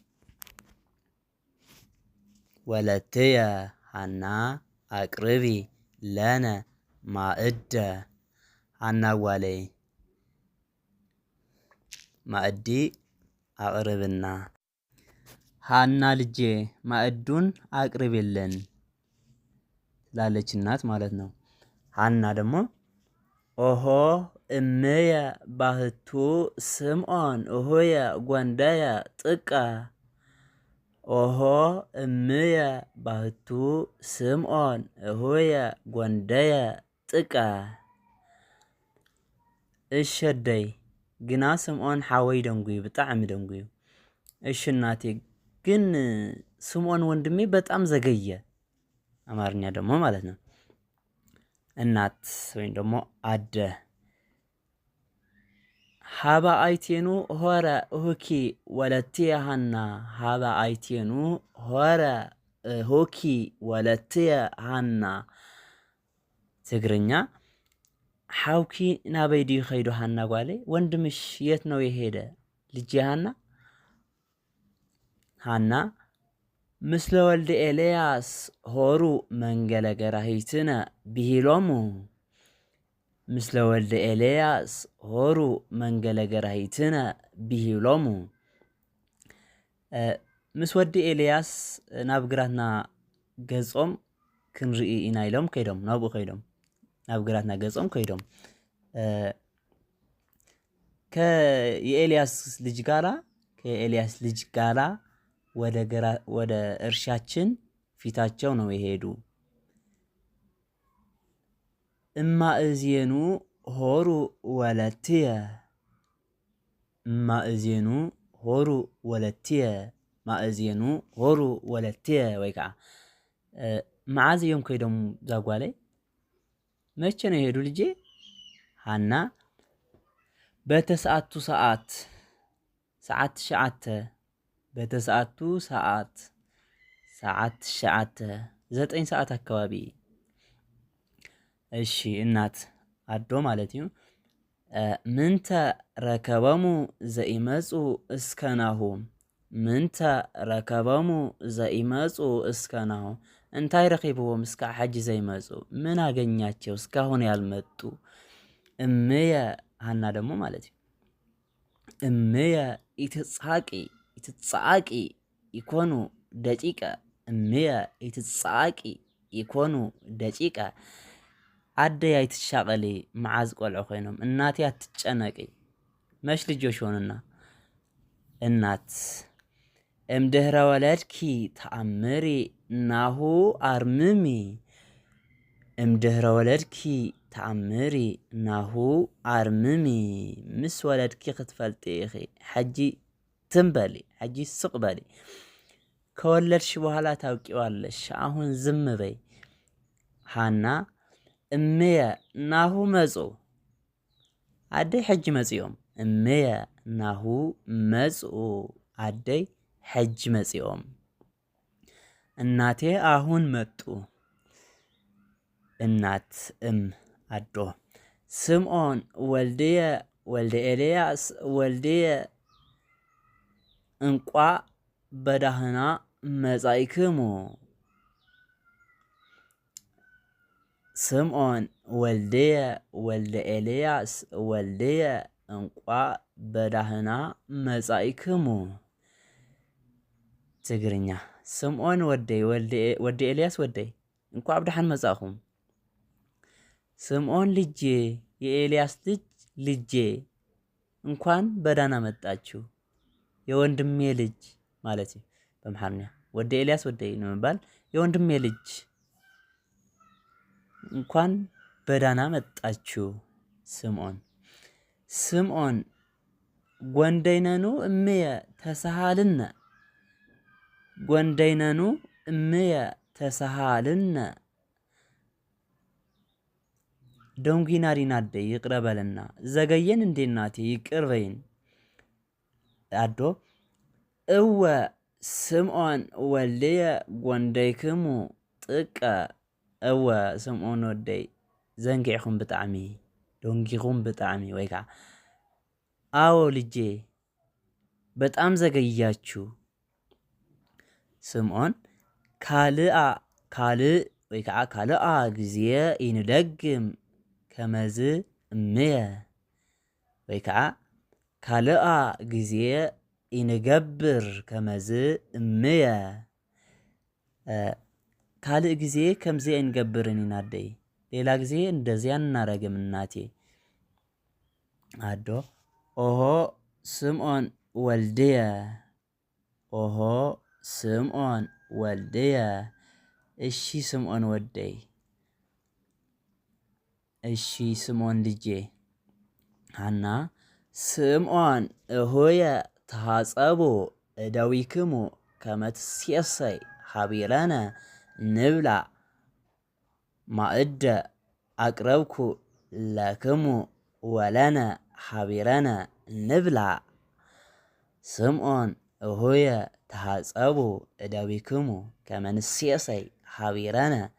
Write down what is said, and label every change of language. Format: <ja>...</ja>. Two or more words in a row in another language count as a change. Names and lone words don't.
<gez>ወለትየ ሃና አቅርቢ ለነ ማእደ።</gez> <ti>ሃና ጓሌ ማእዲ</ti> <gez>አቅርብና።</gez> <am>ሃና ልጄ ማእዱን አቅርቢልን ትላለች እናት ማለት ነው። ሃና ደግሞ</am> <gez>ኦሆ እምየ ባህቱ ስምዖን እሆየ ጓንደየ ጥቀ። ኦሆ እምየ ባህቱ ስምዖን እሆየ ጓንደየ ጥቀ።</gez> <ti>እሸደይ ግና ስምዖን ሓወይ ደንጉዩ ብጣዕሚ ደንጉዩ።</ti> <am>እሺ እናቴ ግን ስምዖን ወንድሜ በጣም ዘገየ። አማርኛ ደግሞ ማለት ነው። እናት ወይም ደግሞ አደ</am> <gez>ሃባ አይቴኑ ሆረ እሁኪ ወለትየ ሃና። ሃባ አይቴኑ ሆረ እሁኪ ወለትየ ሃና። ትግርኛ</gez> <ti>ሓውኪ ናበይ ድዩ ኸይዱ ሃና ጓሌ?</ti> <am>ወንድምሽ የት ነው የሄደ ልጄ ሃና?</am> <gez>ሃና ምስለ ወልደ ኤልያስ ሆሩ መንገለ ገራሂትነ ብሂሎሙ። ምስለ ወልደ ኤልያስ ሆሩ መንገለ ገራሂትነ ብሂሎሙ።</gez> <ti>ምስ ወዲ ኤልያስ ናብ ግራትና ገጾም ክንርኢ ኢና ኢሎም ከይዶም ናብኡ ከይዶም ናብ ግራትና ገጾም ከይዶም</ti> <am>ከኤልያስ ልጅ ጋራ ወደ እርሻችን ፊታቸው ነው የሄዱ።</am> <gez>እማእዝየኑ ሆሩ ወለትየ። እማእዝየኑ ሆሩ ወለትየ። ማእዝየኑ ሆሩ ወለትየ</gez> <ti>ወይ ከዓ መዓዝ እዮም ከይዶም ዛጓለይ?</ti> <am>መቼ ነው የሄዱ ልጄ?</am> <gez>ሃና በተሰዓቱ ሰዓት 9 በተሰዓቱ ሰዓት 9</gez> <am>ሰዓት አካባቢ።</am> <ti>እሺ እናት አዶ ማለት እዩ</ti> <gez>ምንተ ረከበሙ ዘኢመፁ እስከናሁ። ምንተ ረከበሙ ዘኢመፁ እስከናሁ።</gez> <ti>እንታይ ረኺብዎም እስከ ሕጂ ዘይመፁ?</ti> <am>ምን አገኛቸው እስካሁን ያልመጡ?</am> <ti>እምየ ሃና ደግሞ ማለት እዩ</ti> <gez>እምየ ኢትጸዓቂ ኢኮኑ ደቂቀ። እምየ ኢትጸዓቂ ኢኮኑ ደቂቀ።</gez> <ti>አደይ አይትሻቀሊ መዓዝ ቆልዑ ኮይኖም።</ti> <am>እናቴ አትጨነቂ መች ልጆች ሆኑና።</am> <gez>እናት እምድህረ ወለድኪ ተአምሪ ናሁ አርምሚ። እምድህረ ወለድኪ ተአምሪ ናሁ አርምሚ።</gez> <ti>ምስ ወለድኪ ክትፈልጢ ኢኺ ሕጂ ትንበሊ ሕጂ ስቕ በሊ።</ti> <am>ከወለድሽ በኋላ ታውቂዋለሽ አሁን ዝም በይ።</am> <gez>ሃና እምየ ናሁ መፁ።</gez> <ti>አደይ ሕጂ መጺኦም።</ti> <gez>እምየ ናሁ መፁ</gez> <ti>አደይ ሕጂ መጺኦም።</ti> <am>እናቴ አሁን መጡ።</am> <gez>እናት አዶ ስምዖን ወልደ ኤልያስ ወልድየ እንቋ በዳህና መጻእክሙ ስምዖን ወልድየ ወልደ ኤልያስ ወልድየ እንቋ በዳህና መጻእክሙ።</gez> <am>ትግርኛ</am> <ti>ስምዖን ወደይ ወልደ ኤልያስ ወደይ እንኳ ብዳሕን መጻእኹም።</ti> <am>ስምዖን ልጄ የኤልያስ ልጄ እንኳን በዳና መጣችሁ። የወንድሜ ልጅ ማለት ነው በመሐርኛ ወደ ኤልያስ ወደይ ነው የሚባል የወንድሜ ልጅ እንኳን በዳና መጣችሁ።</am> <gez>ስምዖን ጐንደይነኑ እምየ ተሳሃልነ ጐንደይነኑ እምየ ተሳሃልነ</gez> <ti>ደንጊናሪና አደይ ይቅረበልና</ti> <am>ዘገየን እንዴ እናቴ ይቅር በይን።</am> <gez>አዶ እወ ስምዖን ወልድየ ጐንደይክሙ ጥቀ</gez> <ti>እወ ስምዖን ወደይ ዘንጊዕኹም ብጣዕሚ ደንጊኹም ብጣዕሚ ወይ ከዓ</ti> <am>አዎ ልጄ በጣም ዘገያችሁ።</am> <gez>ስምዖን ካልእ</gez> <ti>ወይ ከዓ</ti> <gez>ካልአ ጊዜ ይንደግም ከመዝ እምየ</gez> <ti>ወይ ከዓ</ti> <gez>ካልአ ጊዜ ይንገብር ከመዝ እምየ።</gez> <ti>ካልእ ጊዜ ከምዚ አይንገብርን ይናደይ</ti> <am>ሌላ ጊዜ እንደዚያ እናረግም እናቴ።</am> <gez>አዶ ኦሆ ስምዖን ወልድየ ኦሆ ስምዖን ወልድየ</gez> <ti>እሺ ስምዖን ወደይ</ti> <am>እሺ ስምዖን ልጄ።</am> <gez>ሃና ስምዖን እሆየ ተሃጸቡ እደዊክሙ ከመ ትሴሰይ ሀቢረነ ንብላ ማእደ አቅረብኩ ለክሙ ወለነ ሀቢረነ ንብላ። ስምዖን እሆየ ተሃጸቡ እደዊክሙ ከመ ንሴሰይ ሀቢረነ</gez>